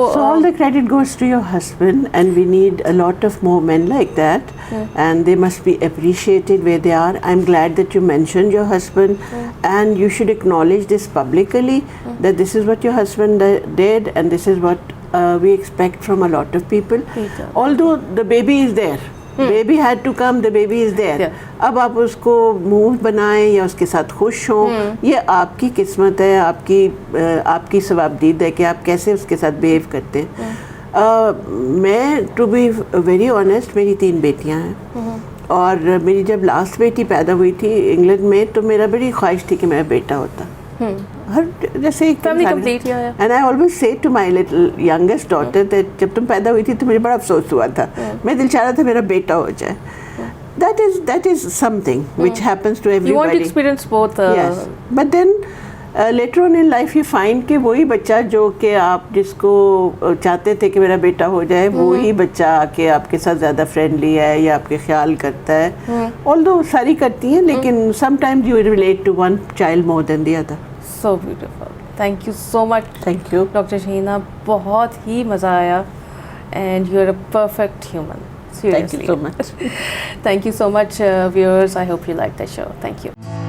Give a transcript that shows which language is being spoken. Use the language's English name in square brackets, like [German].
[English] all the credit goes to your husband, and we need a lot of more men like that, and they must be appreciated where they are. I'm glad that you mentioned your husband, and you should acknowledge this publicly, that this is what your husband did, and this is what we expect from a lot of people. Although the baby is there, baby had to come, the baby is there. [Urdu] اب آپ اس کو move بنائیں یا اس کے ساتھ خوش ہوں, یہ آپ کی قسمت ہے, آپ کی ثوابدید ہے کہ آپ کیسے اس کے ساتھ بیہیو کرتے ہیں. میں [English] to be very honest, [Urdu] میری 3 بیٹیاں ہیں, اور میری جب لاسٹ بیٹی پیدا ہوئی تھی انگلینڈ میں تو میرا بڑی خواہش تھی کہ میرا بیٹا ہوتا. ہر جیسے [English] and I always say to my little youngest daughter that [Urdu] جب تم پیدا ہوئی تھی تو مجھے بڑا افسوس ہوا تھا, میں دل چاہ رہا تھا میرا بیٹا ہو جائے. [English] That is something which happens to everybody. You want to experience both. Yes, but then later on in life you find [Urdu] کہ وہی بچہ جو کہ آپ جس کو چاہتے تھے کہ میرا بیٹا ہو جائے, وہی بچہ آ کے آپ کے ساتھ زیادہ فرینڈلی ہے یا آپ کے خیال کرتا ہے. [English] although [Urdu] ساری کرتی ہیں, لیکن [English] sometimes you relate to one child more than the other. So beautiful. Thank you so much. Thank you. Dr. Shahina, [Urdu] بہت ہی مزہ آیا, [English] and you're a perfect human. Seriously. Thank you so much. Thank you so much, viewers. I hope you liked the show. Thank you.